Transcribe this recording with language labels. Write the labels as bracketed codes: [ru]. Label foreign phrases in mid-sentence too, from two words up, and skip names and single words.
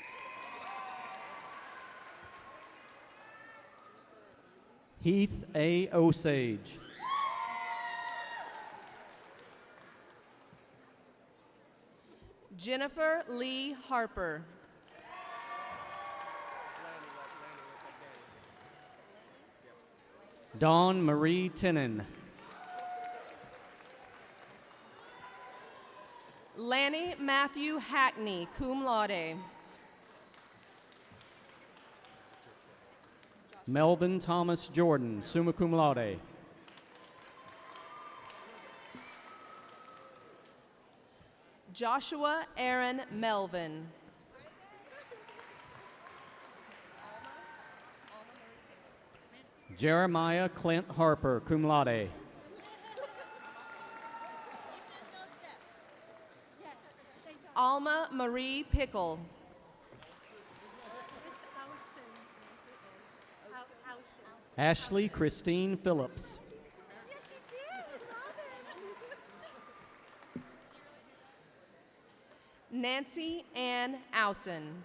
[en] Heath A. Osage. Jennifer Lee Harper. Dawn Marie Tinnen. Lanny Matthew Hackney, [la] cum laude. [en] Melvin Thomas Jordan, [la] summa cum laude. [en] Joshua Aaron Melvin. Jeremiah Clint Harper, [la] cum laude. [en] Alma Marie Pickle. Ashley Christine Phillips. Nancy Ann Ausen.